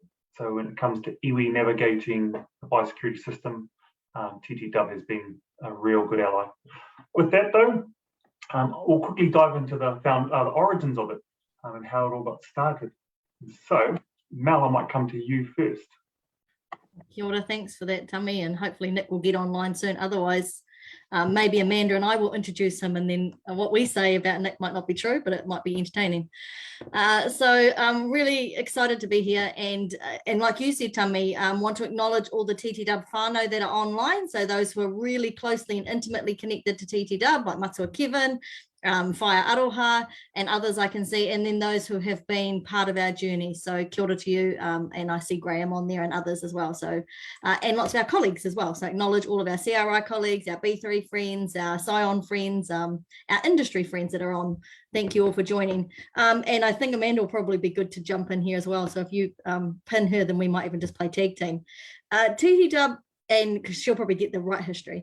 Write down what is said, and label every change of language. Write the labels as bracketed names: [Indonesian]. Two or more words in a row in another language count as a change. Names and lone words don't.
[English] So when it comes to iwi navigating the biosecurity system, TTW has been a real good ally. With that though, we'll quickly dive into the origins of it and how it all got started. So Mel, I might come to you first. [Māori] Kia ora, [English] thanks for that, Tami, and hopefully Nick will get online soon. Otherwise, maybe Amanda and I will introduce him, and then what we say about Nick might not be true, but it might be entertaining. So I'm really excited to be here, and like you said, Tami, want to acknowledge all the TTW whānau that are online. So those who are really closely and intimately connected to TTW, like Matua Kevin, Whaia Aroha, and others I can see, and then those who have been part of our journey. So [Māori] kia ora [English] to you, and I see Graham on there and others as well. So and lots of our colleagues as well. So acknowledge all of our CRI colleagues, our B3 friends, our Scion friends, our industry friends that are on. Thank you all for joining. And I think Amanda will probably be good to jump in here as well. So if you pin her, then we might even just play tag team. TTW, and she'll probably get the right history.